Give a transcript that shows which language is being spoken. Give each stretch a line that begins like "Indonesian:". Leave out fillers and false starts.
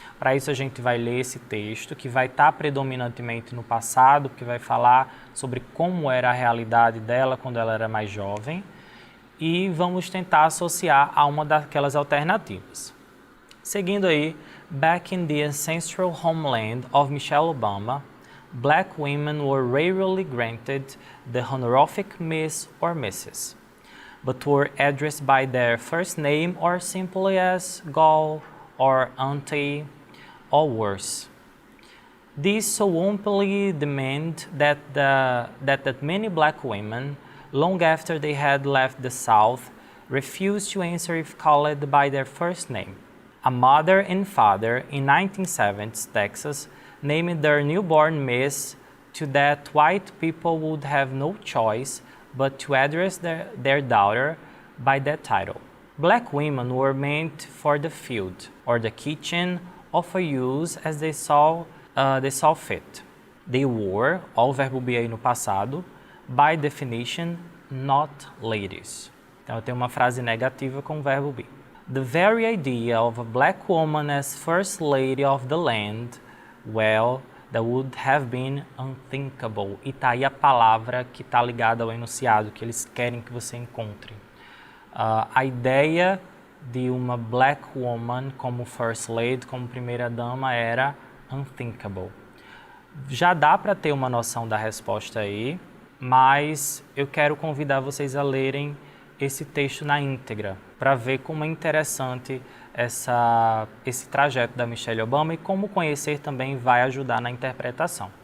Portuguese: Para isso, a gente vai ler esse texto, que vai estar predominantemente no passado, que vai falar sobre como era a realidade dela quando ela era mais jovem, e vamos tentar associar a uma daquelas alternativas.
English: Seguindo aí, back in the ancestral homeland of Michelle Obama, black women were rarely granted the honorific Miss or Mrs., but were addressed by their first name or simply as Gal or Auntie, or worse. This so openly demanded that many black women, long after they had left the South, refused to answer if called by their first name. A mother and father in 1970s Texas named their newborn Miss to that white people would have no choice but to address their daughter by that title. Black women were meant for the field or the kitchen or for use as they saw fit. They were,
Portuguese: ó o verbo be aí no passado,
English: by definition, not ladies.
Portuguese: Então eu tenho uma frase negativa com o verbo be.
English: The very idea of a black woman as first lady of the land, well, that would have been unthinkable.
Portuguese: E tá aí a palavra que está ligada ao enunciado, que eles querem que você encontre. A ideia de uma black woman como first lady, como primeira dama, era unthinkable. Já dá para ter uma noção da resposta aí, mas eu quero convidar vocês a lerem esse texto na íntegra, para ver como é interessante esse trajeto da Michelle Obama e como conhecer também vai ajudar na interpretação.